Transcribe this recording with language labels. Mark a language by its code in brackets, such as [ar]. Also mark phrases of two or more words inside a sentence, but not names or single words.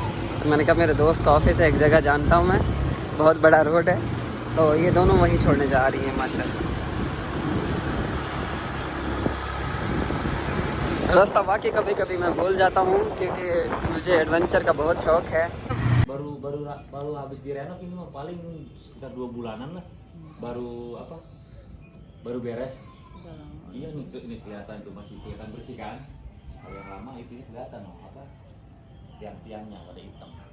[hi] तो मैंने कहा मेरे दोस्त का ऑफिस है, एक जगह जानता हूँ मैं, बहुत बड़ा रोड है। तो ये दोनों वहीं छोड़ने जा रही हैं माशाल्लाह। रास्ता वाकई कभी कभी मैं भूल जाता हूँ क्योंकि मुझे एडवेंचर का बहुत शौक़ है। [id] baru baru baru habis direnov ini mah paling sekitar 2 bulanan lah, baru apa baru beres. Iya nih kelihatan tuh, masih kelihatan bersih kan. Kalau yang lama itu kelihatan loh apa tiang-tiangnya pada hitam.